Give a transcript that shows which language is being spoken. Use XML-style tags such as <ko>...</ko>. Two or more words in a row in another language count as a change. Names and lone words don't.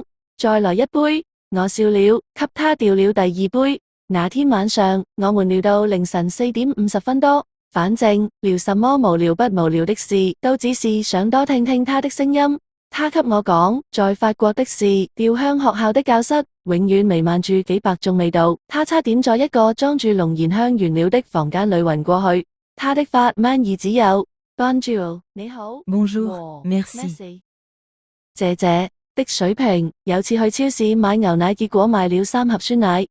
<zh>再來一杯。我笑了，給他調了第2杯。那天晚上，我們聊到凌晨4點50分多。反正聊什麼無聊不無聊的事，都只是想多聽聽他的聲音。他給我講，在法國的是調香學校的教室，永遠彌漫住幾百種味道。他差點在一個裝住龍涎香原料的房間裏暈過去。他的法文意只有 Bonjour 你好</zh> <fr>Bonjour, merci</fr> <zh>謝謝的水平。有次去超市買牛奶，結果買了3盒酸奶。</zh>